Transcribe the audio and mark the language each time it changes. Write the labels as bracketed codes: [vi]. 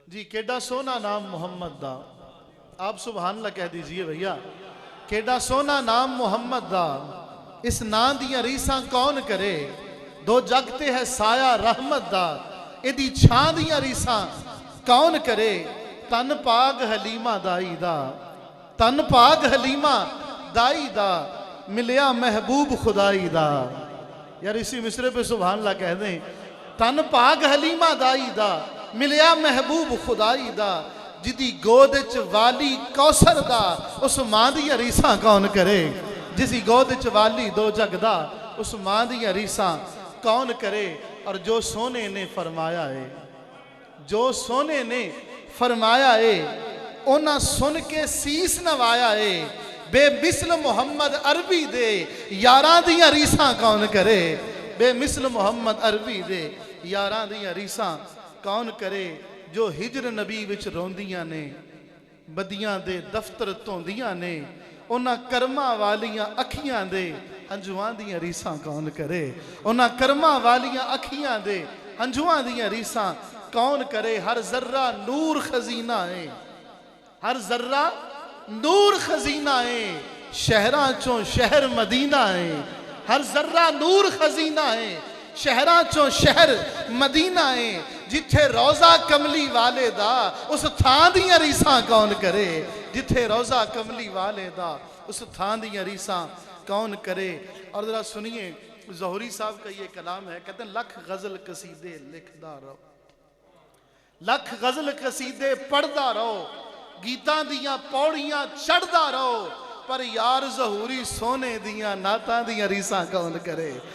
[pa] جی کیڈا سونا نام محمد دا، [ur] آپ سبحان اللہ کہہ دیجئے بھیا. [pa] کیڈا سونا نام محمد دا، اس نام دیاں ریساں کون کرے. دو جگتے ہے سایہ رحمت دا، ایدی چھان دیاں ریساں کون کرے. تن پاگ حلیمہ دائی دا، تن پاگ حلیمہ دائی دا، ملیا محبوب خدائی دا. [ur] یار اسی مصرے پہ سبحان اللہ کہہ دیں. [pa] تن پاگ حلیمہ دائی دا، ملیا محبوب خدائی دا. جدی گودچ والی کوثر دا، اس ماں دیا ریساں کون کرے. جسی گودچ والی دو جگ دا، اس ماں دیا ریساں کون کرے. اور جو سونے نے فرمایا ہے، جو سونے نے فرمایا ہے، اونا سن کے سیس نوایا ہے. بے مثل محمد عربی دے، یاراں دیا ریساں کون کرے. بے مثل محمد عربی دے، یاراں دیا ریساں کون کرے. جو ہجر نبی وچ روندیاں نے، بدیاں دے دفتر توندیاں نے، اونا کرما والیاں اکھیاں دے، ہنجوان دیاں ریساں کون کرے. اونا کرما والیاں اکھیاں دے، ہنجوان دیاں ریساں کون کرے. ہر ذرہ نور خزینہ ہے، ہر ذرہ نور خزینہ ہے. شہراں چوں شہر مدینہ ہے، ہر ذرہ نور خزینہ ہے. شہراں چوں شہر مدینہ ہے. جتھے روزہ کملی والے دا، اس تھان دیاں ریساں کون کرے. جتھے روزہ کملی والے دا، اس تھان دیاں ریساں کون کرے. [ur] اور ذرا سنیے ظہوری صاحب کا یہ کلام ہے. کہتے ہیں [pa] لکھ غزل قصیدے لکھدا رہو، لکھ غزل قصیدے پڑھدا رہو، گیتاں دیاں پوڑیاں چڑھدا رہو، پر یار ظہوری سونے دیاں نعتاں دیاں ریساں کون کرے.